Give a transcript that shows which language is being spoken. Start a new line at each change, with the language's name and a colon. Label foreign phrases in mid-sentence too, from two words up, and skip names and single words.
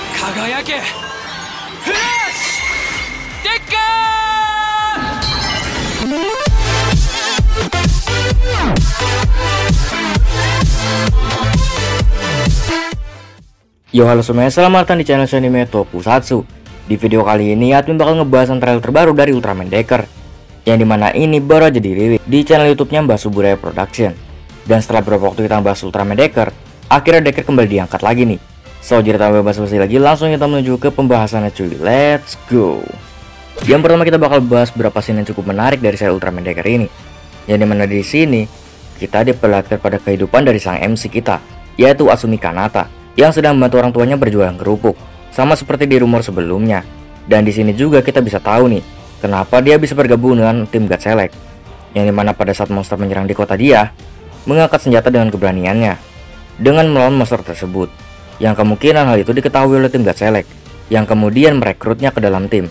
Japanese: 輝けフラッシュデッカ
Indonesian: Yo halo semuanya, selamat datang di channel Anime Tokusatsu. Di video kali ini admin bakal ngebahas trailer terbaru dari Ultraman Decker, yang dimana ini baru aja dirilis di channel YouTube-nya Mbak Suburaya Production. Dan setelah beberapa waktu kita bahas Ultraman Decker, akhirnya Decker kembali diangkat lagi nih. So jadi tanpa basa-basi lagi, langsung kita menuju ke pembahasannya cuy.
English: Let's go.
Indonesian: Yang pertama kita bakal bahas beberapa scene yang cukup menarik dari serial Ultraman Decker ini. Yang dimana di sini kita diperlihatkan pada kehidupan dari sang MC kita, yaitu Asumi Kanata, yang sedang membantu orang tuanya berjualan kerupuk, sama seperti di rumor sebelumnya. Dan di sini juga kita bisa tahu nih, kenapa dia bisa bergabung dengan tim God Select, yang dimana pada saat monster menyerang di kota dia, mengangkat senjata dengan keberaniannya, dengan melawan monster tersebut, yang kemungkinan hal itu diketahui oleh tim God Select, yang kemudian merekrutnya ke dalam tim.